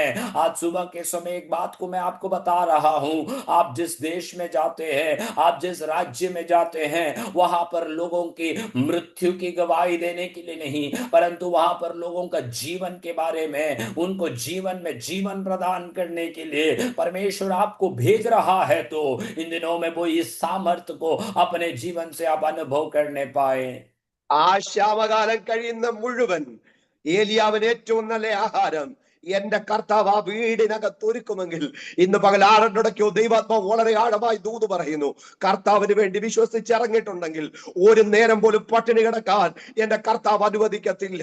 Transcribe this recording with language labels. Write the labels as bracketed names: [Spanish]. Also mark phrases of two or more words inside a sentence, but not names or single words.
[Hindi] आज सुबह के समय एक बात को मैं आपको बता रहा हूं, आप जिस देश में जाते हैं, आप जिस राज्य में जाते हैं, वहां पर लोगों की मृत्यु की गवाही देने के लिए नहीं, परंतु वहां पर लोगों का जीवन के बारे में, उनको जीवन में जीवन प्रदान करने के लिए परमेश्वर आपको भेज रहा है। तो इन दिनों में वो इस सामर्थ्य को अपने जीवन से आप अनुभव करने पाए। [Malayalam] ആ ശാമകാലം കഴിയുന്ന മുഴുവൻ ഏലിയാവിന് ഏറ്റവും നല്ല ആഹാരം എന്റെ കർത്താവ് ആ വീടിനകത്ത് ഒരുക്കുമെങ്കിൽ ഇന്ന് പകൽ ആറടയ്ക്കോ ദൈവാത്മാവ് വളരെ ആഴമായി ദൂത് പറയുന്നു. കർത്താവിന് വേണ്ടി വിശ്വസിച്ചിറങ്ങിയിട്ടുണ്ടെങ്കിൽ ഒരു നേരം പോലും പട്ടിണി കിടക്കാൻ എന്റെ കർത്താവ് അനുവദിക്കത്തില്ല.